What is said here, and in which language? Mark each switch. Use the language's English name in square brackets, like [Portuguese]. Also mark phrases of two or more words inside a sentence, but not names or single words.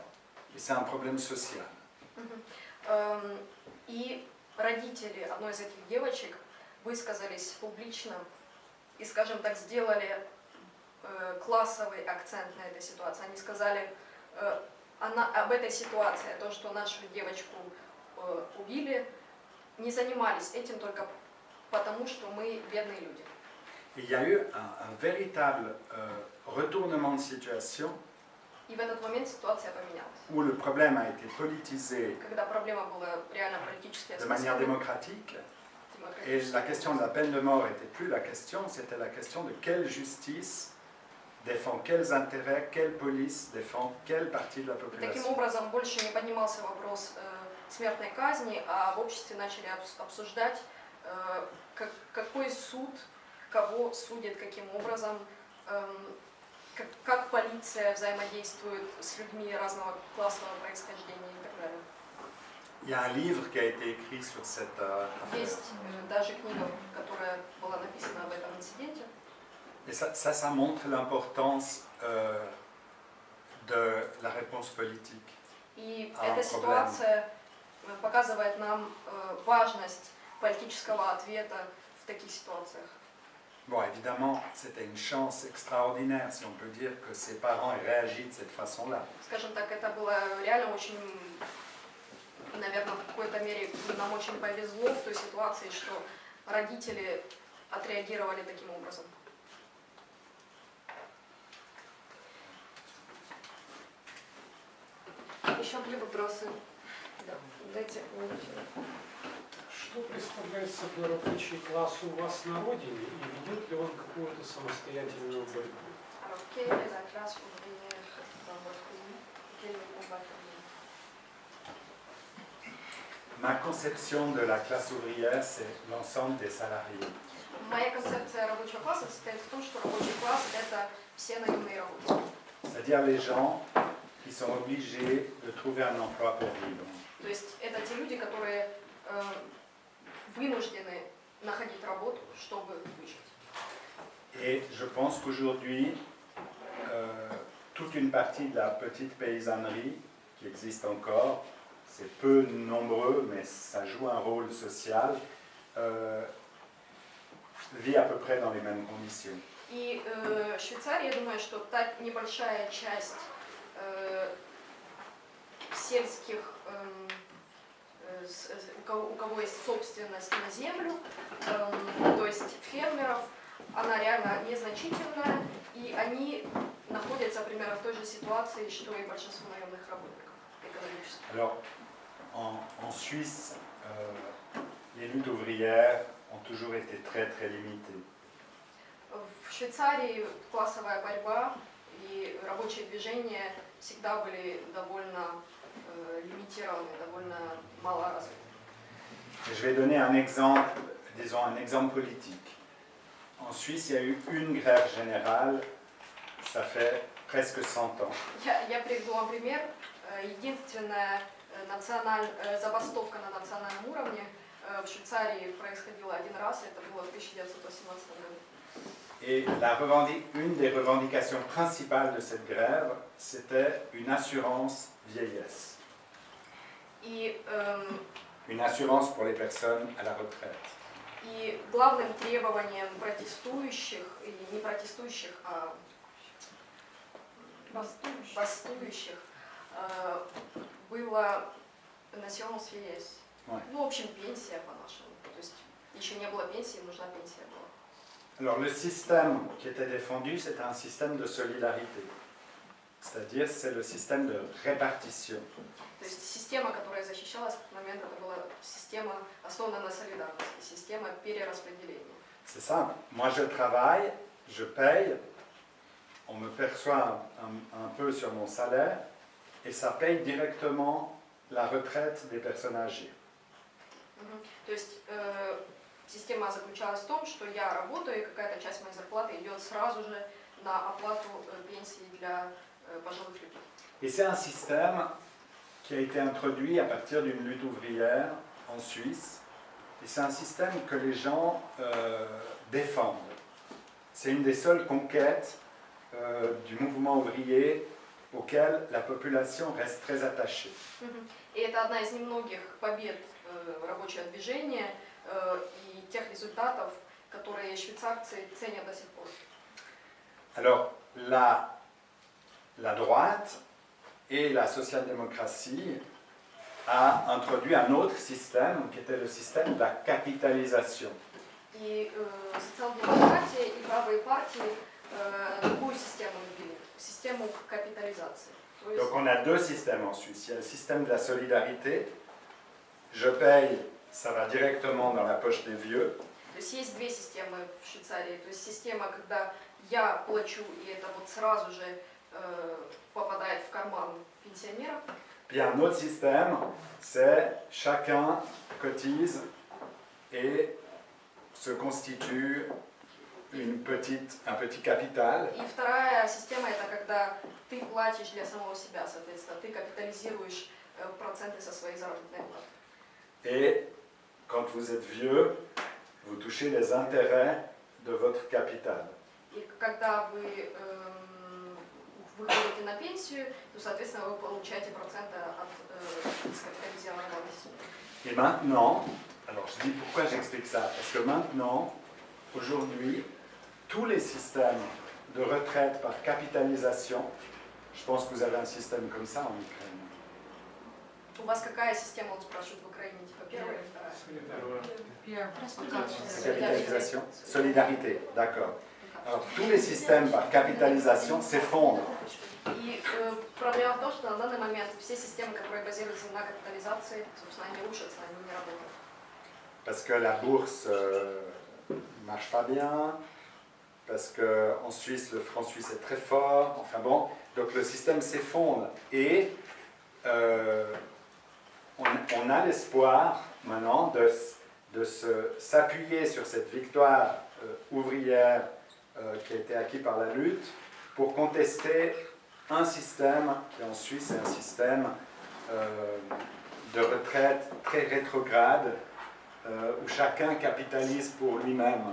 [French] Et c'est un problème social. [Russian] И родители одной из этих девочек высказались публично и, скажем так, сделали классовый акцент на этой ситуации. Они сказали об этой ситуации, то, что нашу девочку убили, не занимались этим только потому, что мы бедные люди. [French] Il y a eu un véritable retournement de situation [Russian] И в этот момент ситуация поменялась. [French] où le problème a été politisé [Russian] Когда проблема была реально политически [French] de manière [Russian] осмысленной, [French] démocratique, et la question de la peine de mort n'était plus la question, c'était la question de quelle justice défend quels intérêts, quelle police défend quelle partie de la [Russian] Таким [French] population. [Russian] образом, больше не поднимался вопрос смертной казни, а в обществе начали обсуждать, какой суд, кого судит, каким образом, как полиция взаимодействует с людьми разного классового происхождения и так далее. [French] Il y a un livre qui a été écrit sur cette affaire. [Russian] Есть даже книга, которая была написана об этом инциденте. [French] Et ça montre l'importance de la réponse politique. [Russian] И А, эта ситуация показывает нам важность политического ответа в таких ситуациях. [French] Bon, évidemment, c'était une chance extraordinaire, si on peut dire, que ses parents aient réagi de cette façon-là. [Russian] Скажем так, это было реально очень, наверное, в какой-то мере нам очень повезло в той ситуации, что родители отреагировали таким образом. Еще были вопросы? Да. Дайте минуту. Что представляет собой рабочий класс у вас на родине и ведет ли он какую-то самостоятельную борьбу? [French] Alors, quelle est la classe ouvrière dans votre pays? Quel est le combat féminin? Ma conception de la classe ouvrière, c'est l'ensemble des salariés. [Russian] Моя концепция рабочего класса состоит в том, что рабочий класс – это все наемные работники. [French] C'est-à-dire les gens qui sont obligés de trouver un emploi pour vivre. [Russian] То есть это те люди, которые вынуждены находить работу, чтобы выжить. [French] Et je pense qu'aujourd'hui, toute une partie de la petite paysannerie qui existe encore, c'est peu nombreux, mais ça joue un rôle social, vit à peu près dans les mêmes conditions. [Russian] И в Швейцарии, я думаю, что та небольшая часть сельских, у кого есть собственность на землю, то есть фермеров, она реально незначительная, и они находятся примерно в той же ситуации, что и большинство наемных работников экономических. [French] Alors, en Suisse, les luttes ouvrières ont toujours été très très limitées. [Russian] В Швейцарии классовая борьба и рабочие движения всегда были довольно лимитированы, довольно мало развиты. [French] Je vais donner un exemple, disons un exemple politique. En Suisse, il y a eu une grève générale, ça fait presque 100 ans. [Russian] Я приведу вам пример. Единственная забастовка на национальном уровне в Швейцарии происходила один раз, это было в 1918 году. [French] Et une des revendications principales de cette grève, c'était une assurance vieillesse. [Russian] И [French] une assurance pour les personnes à la retraite. [Russian] И главным требованием протестующих, или не протестующих, а бастующих, было [French] l'assurance vieillesse. Ouais. [Russian] Ну, в общем, пенсия по-нашему. То есть еще не было пенсии, нужна пенсия была. [French] Alors le système qui était défendu, c'était un système de solidarité. C'est-à-dire, c'est le système de répartition. [Russian] То есть система, которая защищалась в тот момент, это была система, основанная на солидарности, система перераспределения. [French] C'est ça. Moi, je travaille, je paye, on me perçoit un peu sur mon salaire, et ça paye directement la retraite des personnes âgées. [Russian] То есть система заключалась в том, что я работаю, и какая-то часть моей зарплаты идет сразу же на оплату пенсии для пожилых людей. [French] Et c'est un système qui a été introduit à partir d'une lutte ouvrière en Suisse. Et c'est un système que les gens défendent. C'est une des seules conquêtes du mouvement ouvrier auquel la population reste très attachée. [Russian] И это одна из немногих побед рабочего движения и тех результатов, которые швейцарцы ценят до сих пор. [French] Alors, la droite et la social-démocratie a introduit un autre système qui était le système de la capitalisation. [Russian] И социал-демократия и правые партии другую систему ввели, систему капитализации. [French] Donc on a deux systèmes en Suisse. Il y a le système de la solidarité. Je paye, ça va directement dans la poche des vieux. [Russian] То есть есть две системы в Швейцарии. То есть система, когда я плачу, и это вот сразу же попадает в карман пенсионеров. [French] Puis il y a un autre système, c'est chacun cotise et se constitue un petit capital. [Russian] И вторая система это когда ты платишь для самого себя, соответственно, ты капитализируешь проценты со своей заработной платы. [French] Et quand vous êtes vieux, vous touchez les intérêts de votre capital. [Russian] И когда вы выходите на пенсию, то, соответственно, вы получаете проценты от скапитализированного [French] Et maintenant, alors je dis pourquoi j'explique ça, parce que maintenant, aujourd'hui, tous les systèmes de retraite par capitalisation, je pense que vous avez un système comme ça en Ukraine. [Russian] У вас какая система, он спрашивает, в Украине, типа первая или вторая? [French] Capitalisation, solidarité, d'accord. Alors tous les systèmes par capitalisation s'effondrent. [Russian] И проблема в том, что на данный момент все системы, которые базируются на капитализации, собственно, они рушатся, они не работают. [French] Parce que la bourse ne marche pas bien, parce qu'en Suisse, le franc suisse est très fort, enfin bon, donc le système s'effondre. Et on a l'espoir maintenant de s'appuyer sur cette victoire ouvrière qui a été acquise par la lutte pour contester un système qui en Suisse est un système de retraite très rétrograde où chacun capitalise pour lui-même.